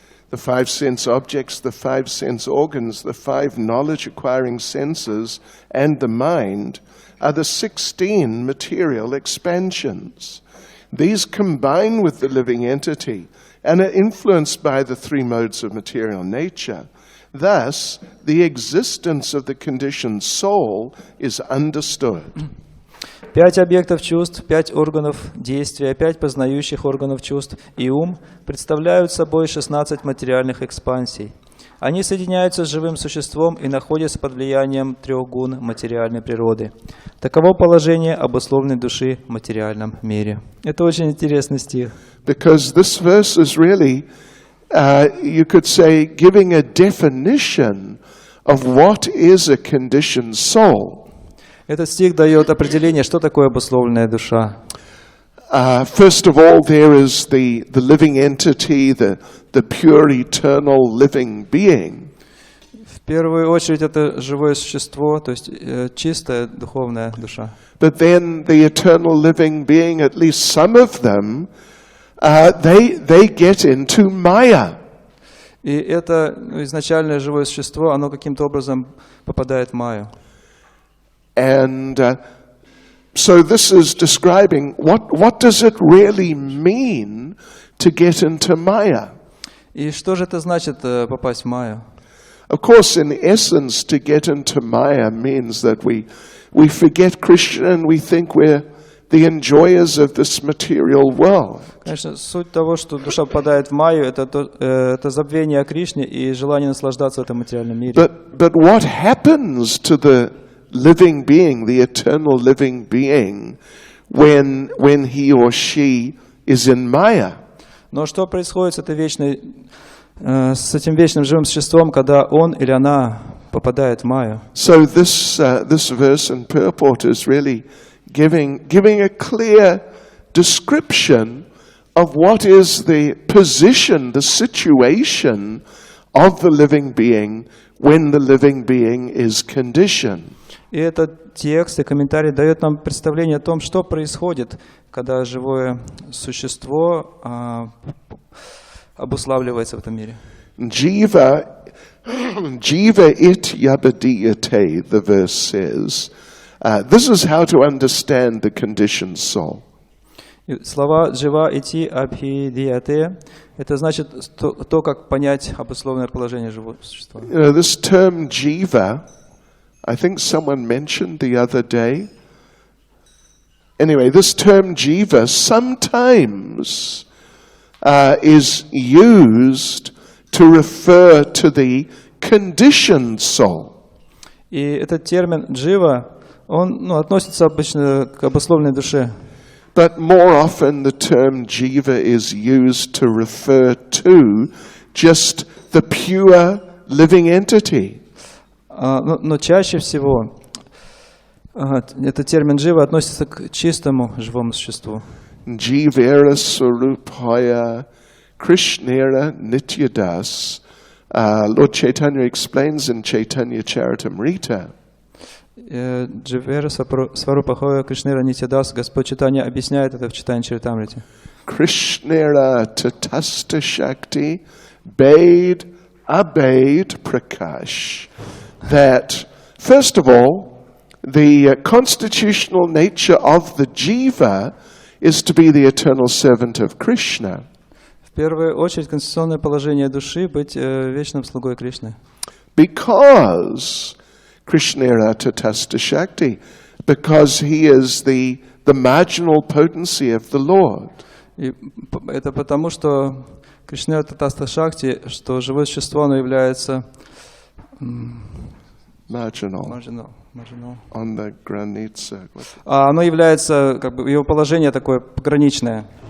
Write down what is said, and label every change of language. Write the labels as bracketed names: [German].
[English] The 5 sense objects, the 5 sense organs, the 5 knowledge-acquiring senses, and the mind are the 16 material expansions. These combine with the living entity and are influenced by the 3 modes of material nature. Thus, the existence of the conditioned soul is understood. [Russian] 5 объектов чувств, 5 органов действия, 5 познающих органов чувств и ум представляют собой 16 материальных экспансий. Они соединяются с живым существом и находятся под влиянием 3 гун материальной природы. Таково положение обусловленной души в материальном мире. Это очень интересный стих. [English] Because this verse is really, you could say, giving a definition of what is a conditioned soul. [Russian] Этот стих дает определение, что такое обусловленная душа. [English] First of all, there is the living entity, the pure, eternal, living being. [Russian] В первую очередь это живое существо, то есть чистая духовная душа. [English] But then the eternal living being, at least some of them, they get into Maya. [Russian] И это изначальное живое существо, оно каким-то образом попадает в майю. [English] And so this is describing what does it really mean to get into Maya? [Russian] И что же это значит попасть в майю? [English] Of course, in essence, to get into Maya means that we forget Krishna and we think we're the enjoyers of this material world. [Russian] Конечно, суть того, что душа попадает в майю, это забвение о Кришне и желание наслаждаться в этом материальном мире. [English] But what happens to the living being, the eternal living being, when he or she is in Maya? [Russian] Но что происходит с этим вечным живым существом, когда он или она попадает в майю? [English] So this verse and purport is really giving a clear description of what is the position, the situation of the living being when the living being is conditioned. [Russian] И этот текст и комментарий дает нам представление о том, что происходит, когда живое существо обуславливается в этом мире. [Sanskrit] Jiva it yabadiyate, [English] the verse says. This is how to understand the conditioned soul. [Russian] Слова [Sanskrit] «джива ити абхидияте» [Russian] — это значит то, как понять обусловленное положение живого существа. [English] This term jiva, I think someone mentioned the other day. Anyway, this term jiva sometimes is used to refer to the conditioned soul. [Russian] И этот термин «джива», он относится обычно к обусловленной душе. [English] But more often the term jiva is used to refer to just the pure living entity. [Russian] Но чаще всего этот термин «джива» относится к чистому живому существу. [Bangla] Jivera Swarupaya Krishnera Nityadas. [English] Lord Chaitanya explains in Chaitanya Charitamrita. [Bangla] Дживера Сварупахоя Кришнера Нитядас. [Russian] Господь Чайтанья объясняет это в Чайтанья Чаритамрите. [Bangla] Krishnera Tatasta Shakti Bade Abade Prakash. [English] That, first of all, the constitutional nature of the jiva is to be the eternal servant of Krishna. [Russian] В первую очередь, конституционное положение души — быть вечным слугой Кришны. [English] Because [Bangla] Krishnera Tatasta Shakti, [English] because he is the marginal potency of the Lord. [Russian] И это потому, что [Bangla] Кришнера Татаста Шакти, [Russian] что живое существо, оно является [English] Marginal. On the granitsa. [Russian] Оно является, как бы, его положение такое пограничное.